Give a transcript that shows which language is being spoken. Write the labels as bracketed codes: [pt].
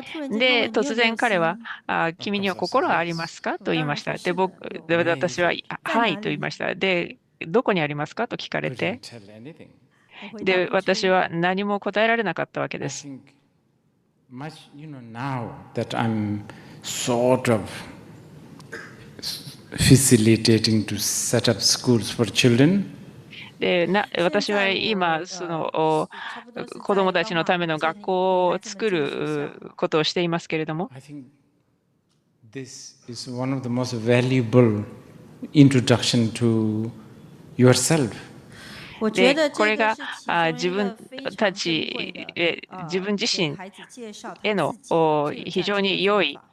[ja] で、突然彼は、君には心はありますかと言いました。で、私は、はいと言いました。で、どこにありますかと聞かれて、で、私は何も答えられなかったわけです。 [en] Now that I'm sort of facilitating to set up schools for children. [ja] で私は今その子どもたちのための学校を作ることをしていますけれども、 [en] This is one of the most valuable introduction to yourself. [ja] でこれが自分たち自分自身への非常に良い